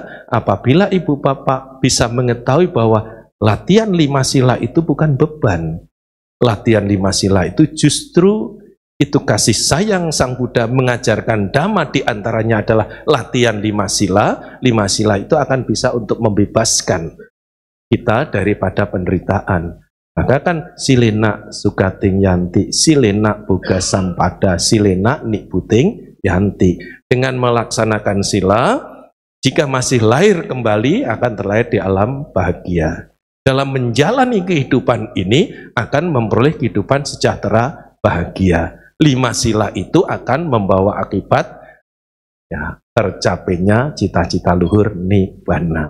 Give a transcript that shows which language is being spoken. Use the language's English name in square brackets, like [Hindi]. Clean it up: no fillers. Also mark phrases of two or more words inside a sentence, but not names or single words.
[Indonesian] Apabila ibu bapak bisa mengetahui bahwa latihan 5 sila itu bukan beban. Latihan 5 sila itu justru itu kasih sayang Sang Buddha mengajarkan Dhamma, diantaranya adalah latihan 5 sila. 5 sila itu akan bisa untuk membebaskan kita daripada penderitaan. Maka kan [Pali] silena sugating yanti, silena boga sampada, silena nikbuting yanti. [Indonesian] Dengan melaksanakan sila, jika masih lahir kembali akan terlahir di alam bahagia. Dalam menjalani kehidupan ini akan memperoleh kehidupan sejahtera bahagia. 5 sila itu akan membawa akibat ya, tercapainya cita-cita luhur nibbana.